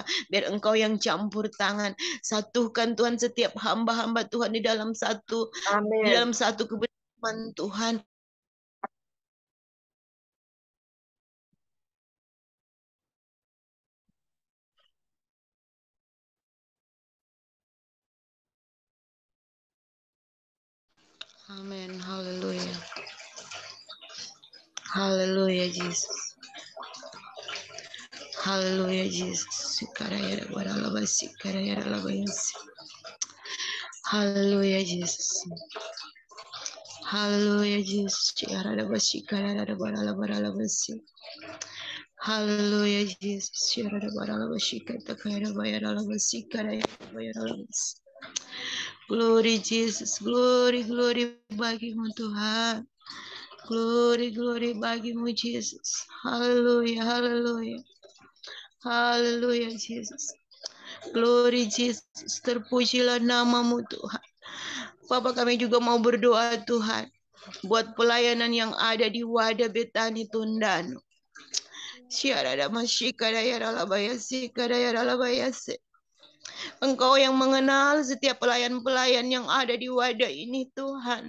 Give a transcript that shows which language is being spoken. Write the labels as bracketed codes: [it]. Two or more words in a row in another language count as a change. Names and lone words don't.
[id] Biar Engkau yang campur tangan. Satukan Tuhan setiap hamba-hamba Tuhan di dalam satu kebenaran Tuhan. Amin. Haleluya. Haleluya Jesus. Haleluya Jesus. Haleluya Jesus. Haleluya Jesus. Haleluya Jesus. [en] Glory Jesus, [id] glory bagi-Mu Tuhan. Glory bagi-Mu Jesus. Haleluya, haleluya. Haleluya Jesus. [en] Glory Jesus, [id] terpujilah namamu Tuhan. Bapak, kami juga mau berdoa Tuhan, buat pelayanan yang ada di Wadah Betani Tondano. Syarada masyikada ya ralabayasi kada ya ralabayasi. Engkau yang mengenal setiap pelayan-pelayan yang ada di wadah ini Tuhan.